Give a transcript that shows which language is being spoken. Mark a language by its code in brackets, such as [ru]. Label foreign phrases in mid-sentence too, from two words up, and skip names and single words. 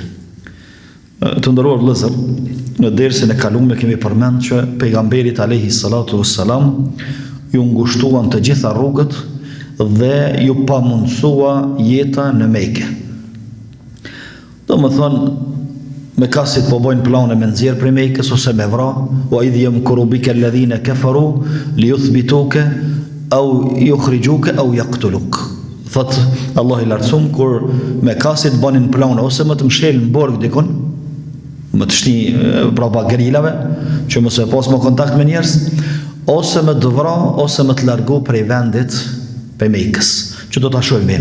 [sq] Të nderuar vëllezër, në dersin e kaluar kemi përmend që pejgamberit [ar] عليه الصلاة والسلام [sq] ju ngushtuan të gjitha rrugët dhe ju pamundsua jeta në Mekë. Do më thonë, me kasit po bojnë plane me nxjerr prej Mekës ose me vra, [ar] وإذ يمكر بك الذين كفروا ليثبتوك أو يخرجوك أو يقتلوك. [sq] Thot Allah i lartësuam, kur me kasit banin plane ose më të mshelin në borg dikon, më të shti prapa gerilave, që mos e pas më kontakt me njerëz, ose më të vra, ose më të largu prej vendit prej Mekës, që do ta shohim.